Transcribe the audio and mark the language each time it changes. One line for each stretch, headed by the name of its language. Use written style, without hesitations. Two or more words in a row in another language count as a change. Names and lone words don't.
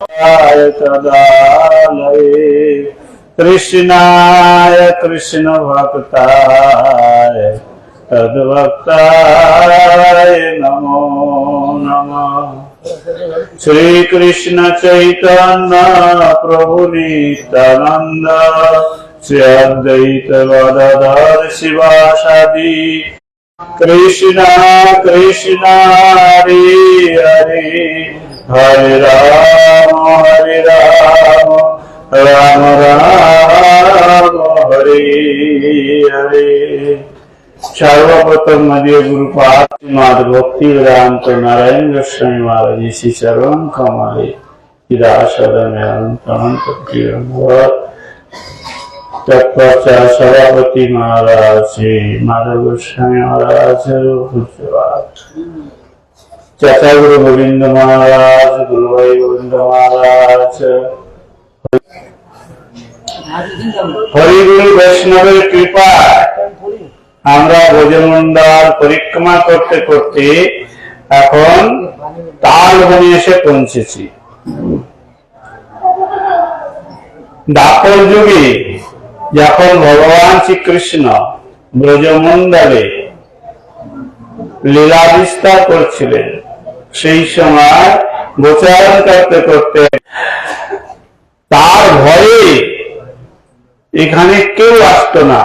Sanskrit: कृष्णाय कृष्ण भक्ताय तद्भक्ताय नमो नमः। श्री कृष्ण चैतन्य प्रभु नित्यानंद श्री अद्वैत गदाधर शिवासादि कृष्ण कृष्ण हरे हरे हरे राम राम राम हरे हरे।
Bangla: সর্বপ্রথম মধ্য গুরুপাদ ভক্তি বেদান্ত নারায়ণ গোস্বামী মহারাজ শ্রী চরণ কমলে তৎপশ্চাৎ সভাপতি মহারাজ শ্রী মাধব গোস্বামী মহারাজ চাচা গুরু গোবিন্দ মহারাজ গুরু ভাই গোবিন্দ মহারাজ হরিগুরু বৈষ্ণবের কৃপা আমরা ব্রজমন্ডল পরিক্রমা করতে করতে এখন তালবনে এসে পৌঁছেছি। দ্বাপর যুগে যখন ভগবান শ্রীকৃষ্ণ ব্রজমন্ডলে লীলা বিস্তার করছিলেন সেই সময় গোচারণ করতে করতে তার ভয়ে এখানে কেউ আসতো না।